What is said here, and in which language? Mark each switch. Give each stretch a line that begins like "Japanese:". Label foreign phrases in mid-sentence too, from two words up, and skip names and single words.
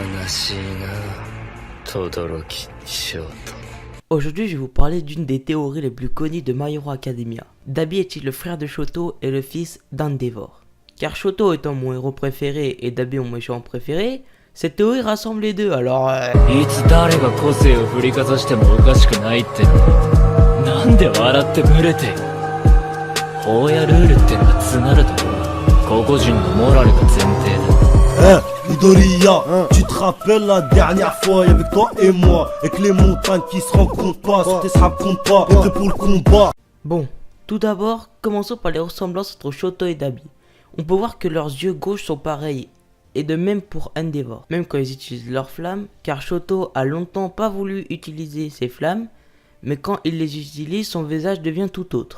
French: Aujourd'hui, je vais vous parler d'une des théories les plus connues de My Hero Academia. Dabi est-il le frère de Shoto et le fils d'Endeavor? Car Shoto étant mon héros préféré et Dabi mon méchant préféré, cette théorie rassemble les deux, alors
Japanese: いつ誰が個性を振りかざしてもおかしくないってなんで笑って群れて法やルールってのはつなると個々人のモラルが前提だ
French: Midoriya, tu te rappelles la dernière fois, y'avait toi et moi, et que les montagnes qui se rencontrent pas, c'était ça compte pas, prêt pour le combat. Bon, tout d'abord, commençons par les ressemblances entre Shoto et Dabi. On peut voir que leurs yeux gauches sont pareils, et de même pour Endeavor, même quand ils utilisent leurs flammes, car Shoto a longtemps pas voulu utiliser ses flammes, mais quand il les utilise, son visage devient tout autre.